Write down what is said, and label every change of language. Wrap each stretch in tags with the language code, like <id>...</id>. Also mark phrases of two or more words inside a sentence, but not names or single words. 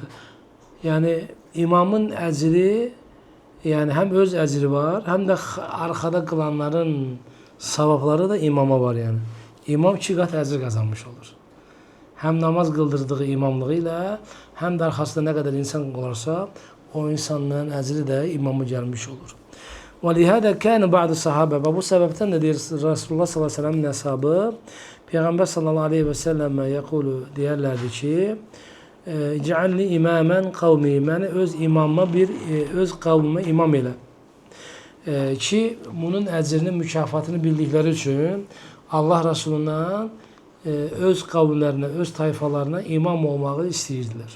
<tr>Yani imamın ecri, yani hem öz ecri var hem de arkada kılanların sevapları da imama var yani. İmam 2 kat ecir kazanmış olur. Hem namaz kıldırdığı imamlığıyla hem de arkasında ne kadar insan olursa o insanlığın ecri de imamı gelmiş olur.</tr> <ar>وَلِهَذَا كَانَ بَعْضُ sahabe.</ar> <tr>Ve bu sebepten de diyor Resulullah</tr> <ar>صلى الله عليه وسلم</ar> <tr>ashabı Peygamber</tr> <ar>صلى الله عليه وسلم يقول</ar> <tr>diyorlardı ki</tr> <ar>اجعلني إماما قومي,</ar> <tr>yani öz imamıma öz kavmime imam ile. Ki bunun ecrini, mükafatını bildikleri için Allah Resulü'ne öz kavimlerine, öz tayfalarına imam olmağı isteyirdiler.</tr>